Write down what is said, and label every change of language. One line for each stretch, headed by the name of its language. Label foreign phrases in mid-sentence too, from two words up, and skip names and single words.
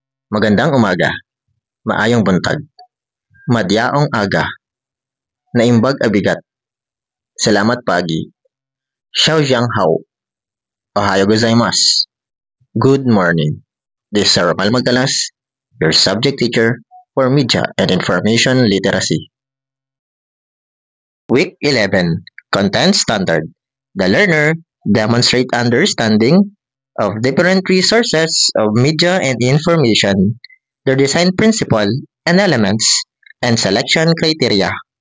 Filipino: Magandang umaga,
Cebuano: maayong buntag, madyaong aga,
Iloko: naimbag abigat,
Cebuano: salamat pagi, xiaojiang hao,
Japanese: ohayo gozaimasu,
English: good morning. This is Ramal Magdalas, your subject teacher for Media and Information Literacy. Week 11, Content Standard. The learner demonstrate understanding of different resources of media and information, their design principle and elements, and selection criteria.